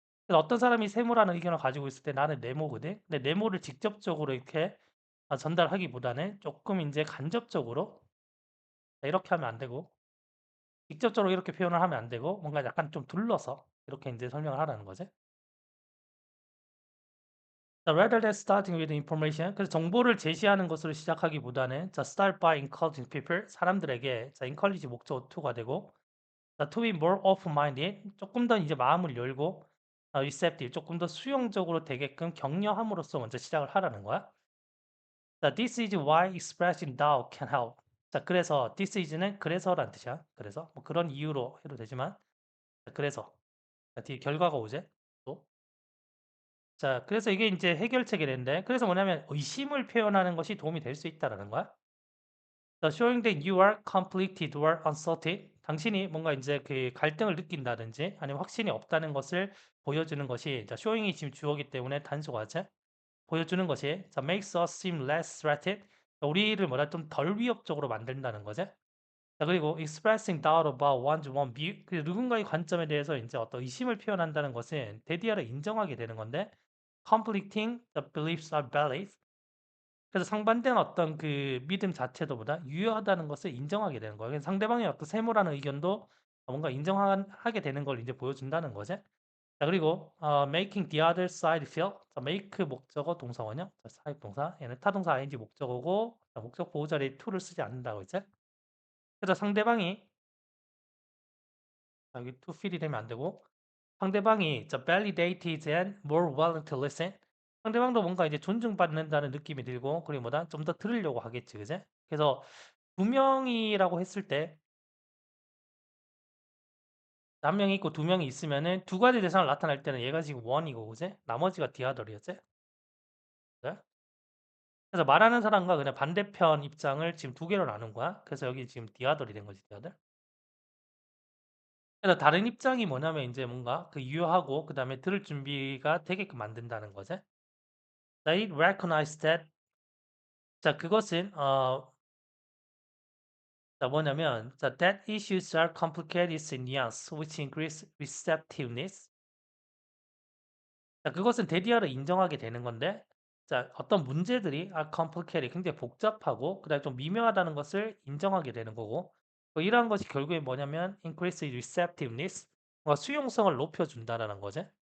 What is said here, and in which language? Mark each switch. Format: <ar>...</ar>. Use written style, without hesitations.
<ko>그래서 어떤 사람이 세모라는 의견을 가지고 있을 때 나는 네모거든. 근데 네모를 직접적으로 이렇게 전달하기보다는 조금 이제 간접적으로 이렇게 하면 안 되고 직접적으로 이렇게 표현을 하면 안 되고 뭔가 약간 좀 둘러서 이렇게 인제 설명을 하라는 거지.</ko> <en>자, rather than starting with information.</en> <ko>그래서 정보를 제시하는 것으로 시작하기보다는 자,</ko> <en>start by encouraging people.</en> <ko>사람들에게 자, encourage 목적어 to가 되고 자,</ko> <en>to be more open-minded.</en> <ko>조금 더 이제 마음을 열고 receptive. 조금 더 수용적으로 되게끔 격려함으로써 먼저 시작을 하라는 거야.</ko> <en>자, this is why expressing doubt can help.</en> <ko>자, 그래서 this is는 그래서란 뜻이야. 그래서 뭐 그런 이유로 해도 되지만 자, 그래서 자, 뒤에 결과가 오지 또. 자, 그래서 이게 인제 해결책이 되는데 그래서 뭐냐면 의심을 표현하는 것이 도움이 될 수 있다라는 거야.</ko> <en>The showing that you are conflicted or uncertain.</en> <ko>당신이 뭔가 인제 그 갈등을 느낀다든지 아니면 확신이 없다는 것을 보여주는 것이 자, showing이 지금 주어기 때문에 단수가제 보여주는 것이 자,</ko> <en>makes us seem less threatened.</en> <ko>우리를 뭐라 좀 덜 위협적으로 만든다는 거지.</ko> <en>자, 그리고 expressing doubt about one's own view.</en> <ko>그 누군가의 관점에 대해서 인제 어떤 의심을 표현한다는 것은 대디어를 인정하게 되는 건데</ko> <en>conflicting the beliefs are valid.</en> <ko>그래서 상반된 어떤 그 믿음 자체도 보다 유효하다는 것을 인정하게 되는 거예요. 그래서 상대방의 어떤 세모라는 의견도 뭔가 인정하게 되는 걸 이제 보여준다는 거지.</ko> <en>자, 그리고 making the other side feel.</en> <ko>자, make 목적어 동사원형. 자, 사역 동사. 얘는 타동사 ing 목적어고 자, 목적 보호 자리에 to를 쓰지 않는다고 이제. 그래서 상대방이 자, 여기 to feel이 되면 안 되고 상대방이 자,</ko> <en>validated and more willing to listen.</en> <ko>상대방도 뭔가 이제 존중받는다는 느낌이 들고 그리고 뭐다 좀 더 들으려고 하겠지, 그제? 그래서 두 명이라고 했을 때 한 명이 있고 두 명이 있으면은 두 가지 대상을 나타낼 때는 얘가 지금 one이고, 그제? 나머지가 the other이었지? 그래? 그래서 말하는 사람과 그냥 반대편 입장을 지금 두 개로 나눈 거야. 그래서 여기 지금 the other이 된 거지, the other. 그래서 다른 입장이 뭐냐면 이제 뭔가 그 유효하고 그다음에 들을 준비가 되게끔 만든다는 거지.</ko> <en>They recognize that. 자,</en> <ko>그것은 자, 뭐냐면</ko> <en>자, that issues are complicated in nuance, which increase receptiveness.</en> <ko>자, 그것은 대디어를 인정하게 되는 건데 자, 어떤 문제들이</ko> <en>are complicated,</en> <ko>굉장히 복잡하고 그다음에 좀 미묘하다는 것을 인정하게 되는 거고 뭐 이러한 것이 결국에 뭐냐면</ko> <en>increase receptiveness,</en> <ko>뭔가 수용성을 높여준다라는 거지.</ko>